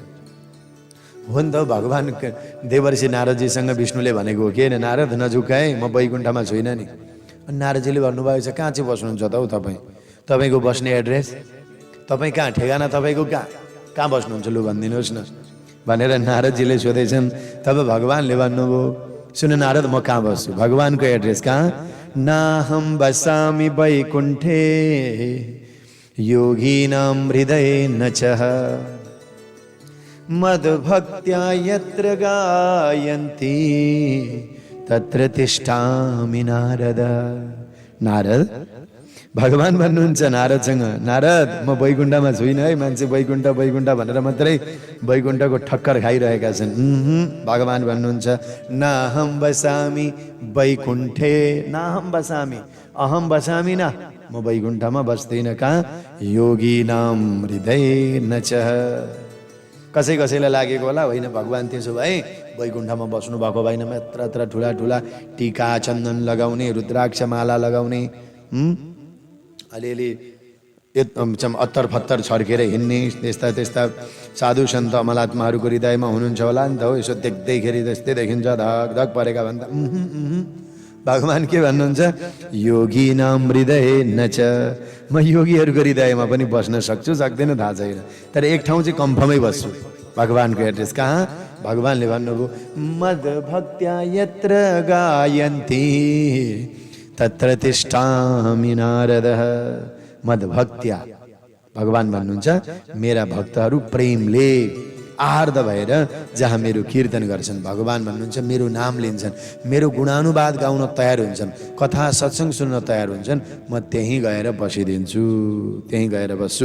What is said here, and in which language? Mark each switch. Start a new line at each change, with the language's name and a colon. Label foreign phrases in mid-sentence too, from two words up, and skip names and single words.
Nepali: हो नि त, भगवान देवर्षि नारदजीसँग विष्णुले भनेको हो कि नारद नझुकाए, म वैकुण्ठमा छुइनँ नि। नारदजीले भन्नुभएको छ कहाँ चाहिँ बस्नुहुन्छ त हौ तपाईँ? तपाईँको बस्ने एड्रेस, तपाईँ कहाँ, ठेगाना तपाईँको कहाँ बस्नुहुन्छ लु भनिदिनुहोस् न भनेर नारदजीले सोधेछन्। तब भगवानले भन्नुभयो, सुन नारद, म कहाँ बस्छु? भगवानको एड्रेस कहाँ?
Sanskrit: नाहम बसामि वैकुण्ठे योगिनां हृदये नचः मद्भक्त्या यत्र गायन्ति तत्र तिष्ठामि नारद।
Nepali: नारद, भगवान भन्नुहुन्छ नारदसँग, नारद म वैकुण्ठमा छुइनँ है। मान्छे वैकुण्ठ वैकुण्ठ भनेर मात्रै वैकुण्ठको ठक्कर खाइरहेका छन्। भगवान भन्नुहुन्छ
Sanskrit: नाहम बसामि वैकुण्ठे, नाहम बसामि, अहम बसामि न,
Nepali: म वैकुण्ठमा बस्दिनँ। कहाँ?
Sanskrit: योगिनां हृदय नचः।
Nepali: कसै कसैलाई लागेको होला होइन भगवान त्यसो भए वैकुण्ठमा बस्नु भएको भएन, यत्र यत्र ठुला ठुला टीका चन्दन लगाउने, रुद्राक्ष माला लगाउने, अलिअलि अत्तर फत्तर छर्केर हिँड्ने, त्यस्ता त्यस्ता साधु सन्त अमलात्माहरूको हृदयमा हुनुहुन्छ होला नि त हो। यसो देख्दैखेरि त्यस्तै देखिन्छ, धक धक परेका भन्दा भगवान के भन्नुहुन्छ?
Sanskrit: योगिनां हृदय नच।
Nepali: म योगीहरूको हृदयमा पनि बस्न सक्छु, सक्दैन थाहा छैन, तर एक ठाउँ चाहिँ कन्फर्मै बस्छु। भगवानको एड्रेस कहाँ? भगवानले भन्नुभयो
Sanskrit: मद्भक्त्या यत्र गायन्ति तत्र तिष्ठामि नारदः।
Nepali: मद्भक्त्या, भगवान भन्नुहुन्छ मेरा भक्तहरू प्रेमले आर्द भएर जहाँ मेरो कीर्तन गर्छन्, भगवान भन्नुहुन्छ मेरो नाम लिन्छन्, मेरो गुणानुवाद गाउन तयार हुन्छन्, कथा सत्सङ्ग सुन्न तयार हुन्छन्, म त्यहीँ गएर बसिदिन्छु, त्यहीँ गएर बस्छु।